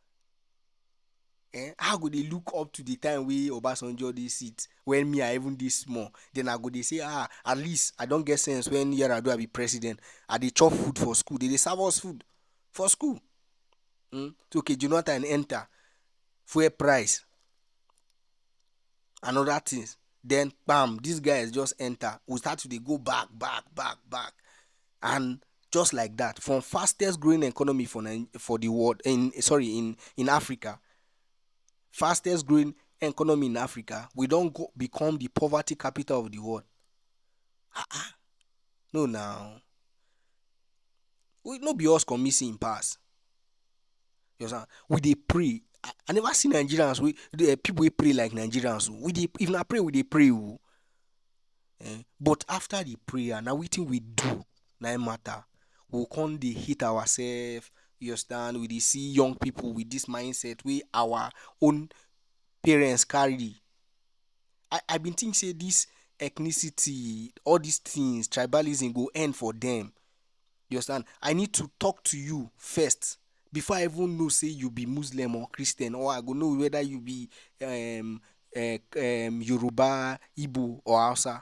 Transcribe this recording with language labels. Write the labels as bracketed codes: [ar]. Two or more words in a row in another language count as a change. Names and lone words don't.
[pcm] How go dey look up to the time wey Obasanjo dey sit when me I even dey small, then I go dey say at least I don get sense when Yar'Adua be president. I dey chop food for school, dey serve us food for school. So okay, Jonathan enter, fuel price and other things. Then bam, these guys just enter. We start to dey go back. And just like that, from fastest growing economy for the world in Africa, fastest growing economy in Africa, we don become the poverty capital of the world. No now. We no be us commit sin pass. You understand? We dey pray. I never see Nigerians people wey pray like Nigerians. If na pray, we dey pray o. But after the prayer, na wetin we do na im matter. We go come dey hate ourselves. You understand? We dey see young people with this mindset wey our own parents carry. I been think say this ethnicity, all these things, tribalism go end for them. You understand? I need to talk to you first before I even know say you be Muslim or Christian, or I go know whether you be Yoruba, Igbo or Hausa.